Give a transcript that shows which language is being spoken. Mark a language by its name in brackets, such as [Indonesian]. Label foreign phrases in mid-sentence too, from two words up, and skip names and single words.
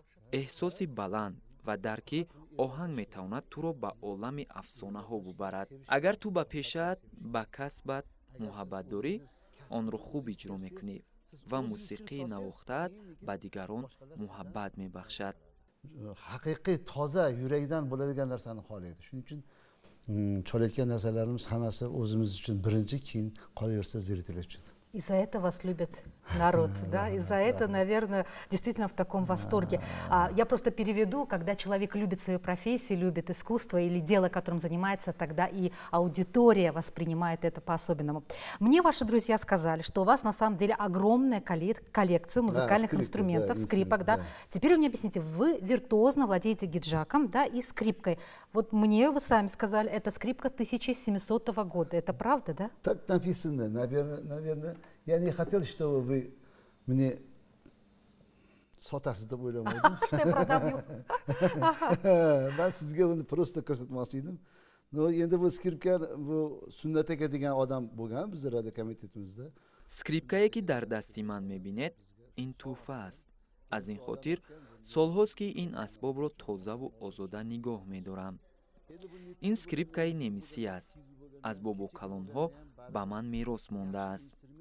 [Tajik] эҳсоси баланд ва дарки оҳанг метавонад туро ба олами афсонаҳо бубарад. агар ту ба пешаат ба касбат муҳаббат дорӣ, онро хуб иҷро мекунӣ ва мусиқии навохтаат ба дигарон муҳаббат мебахшад. [Uzbek] haqiqiy toza yurakdan bo'ladigan narsani xohlaydi. Shuning uchun cholayotgan narsalarimiz hammasi o'zimiz uchun birinchi, keyin qolaversa zrитель uchun. [Russian] И за это вас любит народ, да? И за это, наверное, действительно в таком восторге. Я просто переведу, когда человек любит свою профессию, любит искусство или дело, которым занимается, тогда и аудитория воспринимает это по-особенному. Мне ваши друзья сказали, что у вас на самом деле огромная коллекция музыкальных инструментов, скрипок, да? Теперь вы мне объясните, вы виртуозно владеете гиджаком, да, и скрипкой. Вот мне вы сами сказали, это скрипка 1700 года. Это правда, да? Так написано, наверное. Я не хотел, чтобы вы мне [Uzbek] sotasiz deb o'ylamaydim. [Russian] Что я продаю? [Uzbek] Ben sizga uni просто ko'rsatmoqchi edim. No, endi bu skripka bu Sunnat aka degan odam bo'lgan bizning radio komitetimizda. [Tajik] скрипкае ки дар дасти ман мебинед ин тӯҳфа аст. аз ин хотир солҳост ки ин асбобро тозаву озода нигоҳ медорам. ин скрипкаи немисӣ аст. аз бобокалонҳо ба ман мерос мондааст.